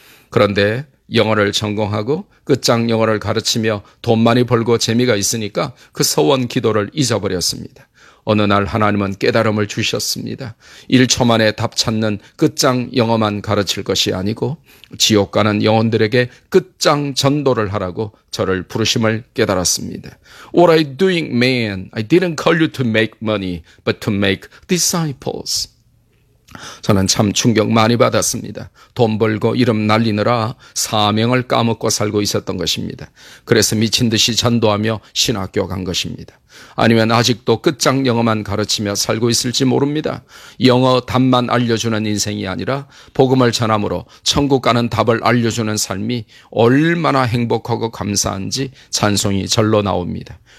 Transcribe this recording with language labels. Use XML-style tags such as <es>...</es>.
<ko>그런데 영어를 전공하고 끝장 영어를 가르치며 돈 많이 벌고 재미가 있으니까 그 서원 기도를 잊어버렸습니다. 어느 날 하나님은 깨달음을 주셨습니다. 1초 만에 답 찾는 끝장 영어만 가르칠 것이 아니고 지옥 가는 영혼들에게 끝장 전도를 하라고 저를 부르심을 깨달았습니다.</ko> <en>What are you doing, man? I didn't call you to make money, but to make disciples.</en> <ko>저는 참 충격 많이 받았습니다. 돈 벌고 이름 날리느라 사명을 까먹고 살고 있었던 것입니다. 그래서 미친 듯이 전도하며 신학교 간 것입니다. 아니면 아직도 끝장 영어만 가르치며 살고 있을지 모릅니다. 영어 답만 알려주는 인생이 아니라 복음을 전함으로 천국 가는 답을 알려주는 삶이 얼마나 행복하고 감사한지 찬송이 절로 나옵니다.</ko>